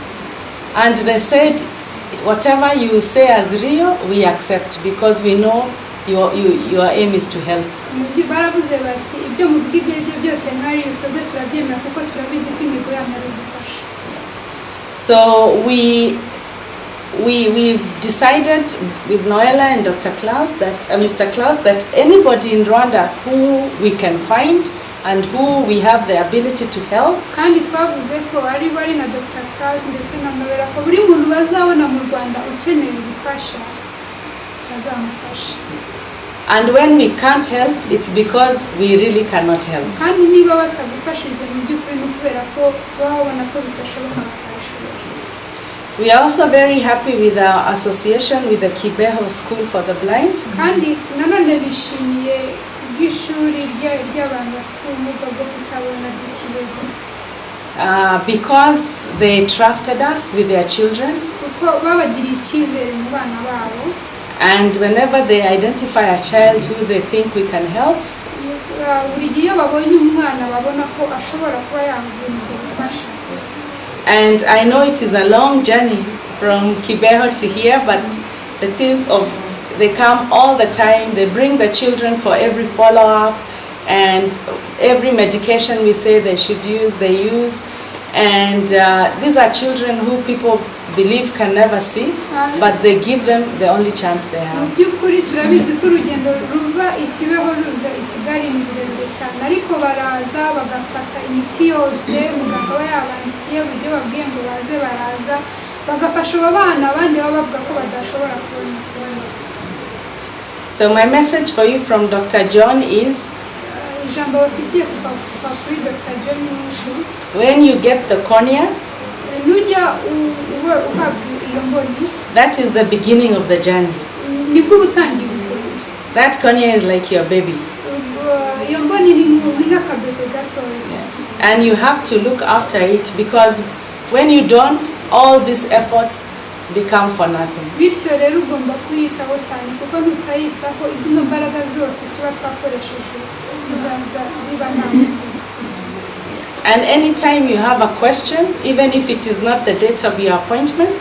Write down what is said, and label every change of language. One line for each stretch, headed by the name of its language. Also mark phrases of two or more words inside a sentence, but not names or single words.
English: And they said, whatever you say as real, we accept, because we know your aim is to help.
Kinyarwanda: baravuze bati ibyo muvuga ibyo ari byo byose mwari twebwe turabyemera kuko turabizi ko intego yanyu ari ugufasha.
English: So we've decided with Noella and Dr. Klaus that Mr. Klaus that anybody in Rwanda who we can find and who we have the ability to help.
Kinyarwanda: Kandi twavuze ko ari bari na Dr. Klaus ndetse na Noella ko buri muntu bazabona mu Rwanda ukeneye gufasha bazamufasha.
English: And when we can't help, it's because we really cannot help.
Kinyarwanda: Kandi niba batagufashije mu by'ukuri no kubera ko babona ko bitashoboka batashobora.
English: We are also very happy with our association with the Kibeoh School for the Blind.
Kinyarwanda: Kandi nanone bishimiye bw'ishuri ry'abantu bafite ubumuga bwo kutabona bw'ikibeho.
English: Because they trusted us with their children.
Kinyarwanda: Kuko babagiriye icyizere mu bana babo.
English: And whenever they identify a child who they think we can help,
Kinyarwanda: buri gihe iyo babonye umwana babona ko ashobora kuba yabona gufasha.
English: And I know it is a long journey from Kibeoh to here, but the team they come all the time. They bring the children for every follow-up, and every medication we say they should use, they use. And these are children who people believe can never see, but they give them the only chance they have.
Kinyarwanda: Mu by'ukuri turabizi ko urugendo ruva i Kibeho ruza i Kigali ni rurerure cyane, ariko baraza bagafata imiti yose muganga we yabandikiye uburyo babwiye ngo baze baraza bagafasha abo bana abandi baba bavuga ko badashobora kubona ukundi.
English: So my message for you from Dr. John is,
Kinyarwanda: ijambo bafitiye kuva kuri Dr. John Nuku,
English: when you get the cornea,
Kinyarwanda: nujya uhabwa iyo mboni,
English: that is the beginning of the journey.
Kinyarwanda: Nibwo utangiye urugendo.
English: That cornea is like your baby.
Kinyarwanda: Iyo mboni ni nk'akabebe gatoya.
English: And you have to look after it, because when you don't, all these efforts become for nothing.
Kinyarwanda: Bityo rero ugomba kuyitaho cyane kuko nutayitaho izino mbaraga zose tuba twakoresheje ziba nta.
English: And anytime you have a question, even if it is not the date of your appointment,